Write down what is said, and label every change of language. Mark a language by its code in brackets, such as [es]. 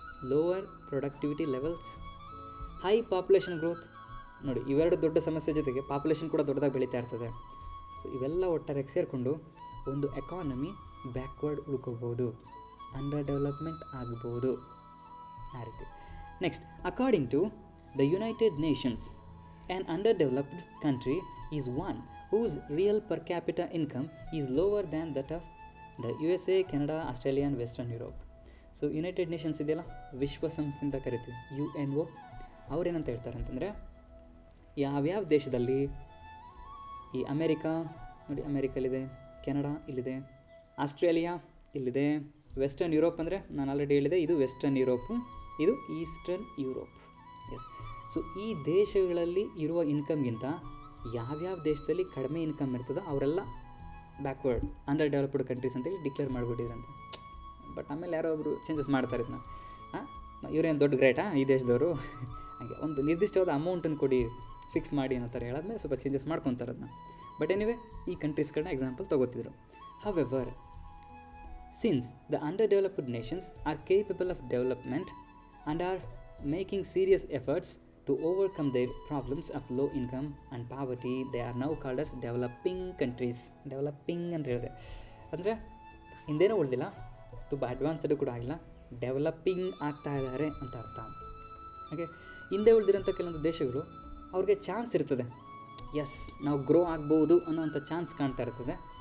[en] Lower productivity levels, high population growth. [kn] ನೋಡಿ, ಇವೆರಡು ದೊಡ್ಡ ಸಮಸ್ಯೆ ಜೊತೆಗೆ ಪಾಪ್ಯುಲೇಷನ್ ಕೂಡ ದೊಡ್ಡದಾಗಿ ಬೆಳೀತಾ ಇರ್ತದೆ. ಸೊ ಇವೆಲ್ಲ ಒಟ್ಟಾರೆ ಸೇರಿಕೊಂಡು ಒಂದು ಎಕಾನಮಿ ಬ್ಯಾಕ್ವರ್ಡ್ ಉಳ್ಕೋಬೋದು, ಅಂಡರ್ ಡೆವಲಪ್ಮೆಂಟ್ ಆಗ್ಬೋದು, ಆ ರೀತಿ. [en] Next, according to the United Nations, an underdeveloped country is one whose real per capita income is lower than that of the USA, Canada, Australia and Western Europe. [kn] So United Nations ಇದೆಯಲ್ಲ, ವಿಶ್ವಸಂಸ್ಥೆ ಅಂತ ಕರಿತೀವಿ, UNO. ಅವ್ರೇನಂತ ಹೇಳ್ತಾರೆ ಅಂತಂದರೆ, ಯಾವ್ಯಾವ ದೇಶದಲ್ಲಿ ಈ America ನೋಡಿ, ಅಮೇರಿಕಲ್ಲಿದೆ, ಕೆನಡಾ ಇಲ್ಲಿದೆ, ಆಸ್ಟ್ರೇಲಿಯಾ ಇಲ್ಲಿದೆ, ವೆಸ್ಟರ್ನ್ ಯುರೋಪ್ ಅಂದರೆ ನಾನು ಆಲ್ರೆಡಿ ಹೇಳಿದೆ, ಇದು ವೆಸ್ಟರ್ನ್ ಯುರೋಪು, ಇದು ಈಸ್ಟರ್ನ್ ಯುರೋಪ್. ಎಸ್. ಸೊ ಈ ದೇಶಗಳಲ್ಲಿ ಇರುವ ಇನ್ಕಮ್ಗಿಂತ ಯಾವ್ಯಾವ ದೇಶದಲ್ಲಿ ಕಡಿಮೆ ಇನ್ಕಮ್ ಇರ್ತದೋ ಅವರೆಲ್ಲ ಬ್ಯಾಕ್ವರ್ಡ್, ಅಂಡರ್ ಡೆವಲಪ್ಡ್ ಕಂಟ್ರೀಸ್ ಅಂತೇಳಿ ಡಿಕ್ಲೇರ್ ಮಾಡಿಬಿಟ್ಟಿದ್ರಂತೆ. ಬಟ್ ಆಮೇಲೆ ಯಾರೋ ಒಬ್ಬರು ಚೇಂಜಸ್ ಮಾಡ್ತಾರೆ ಇದನ್ನ. ಇವರೇನು ದೊಡ್ಡ ಗ್ರೇಟಾ ಈ ದೇಶದವರು ಹಾಗೆ ಒಂದು ನಿರ್ದಿಷ್ಟವಾದ ಅಮೌಂಟನ್ನು ಕೊಡಿ, ಫಿಕ್ಸ್ ಮಾಡಿ ಅನ್ನೋ ಥರ ಹೇಳಾದ್ಮೇಲೆ ಸ್ವಲ್ಪ ಚೇಂಜಸ್ ಮಾಡ್ಕೊತಾರೆ ಅದನ್ನ. ಬಟ್ ಎನಿವೆ ಈ ಕಂಟ್ರೀಸ್ಗಳನ್ನ ಎಕ್ಸಾಂಪಲ್ ತೊಗೋತಿದ್ರು. [en] However, since the underdeveloped nations are capable of development and are making serious efforts to overcome their problems of low income and poverty, they are now called as developing countries. [kn] Developing ಅಂತ ಹೇಳಿದೆ ಅಂದರೆ ಹಿಂದೇನೂ ಉಳಿದಿಲ್ಲ, ತುಂಬ advanced ಕೂಡ ಆಗಿಲ್ಲ, developing ಆಗ್ತಾ ಇದ್ದಾರೆ ಅಂತ ಅರ್ಥ. ಹಾಗೆ ಹಿಂದೆ ಉಳಿದಿರೋಂಥ ಕೆಲವೊಂದು ದೇಶಗಳು ಅವ್ರಿಗೆ ಚಾನ್ಸ್ ಇರ್ತದೆ, ಎಸ್ ನಾವು ಗ್ರೋ ಆಗ್ಬೋದು ಅನ್ನೋವಂಥ ಚಾನ್ಸ್ ಕಾಣ್ತಾ ಇರ್ತದೆ.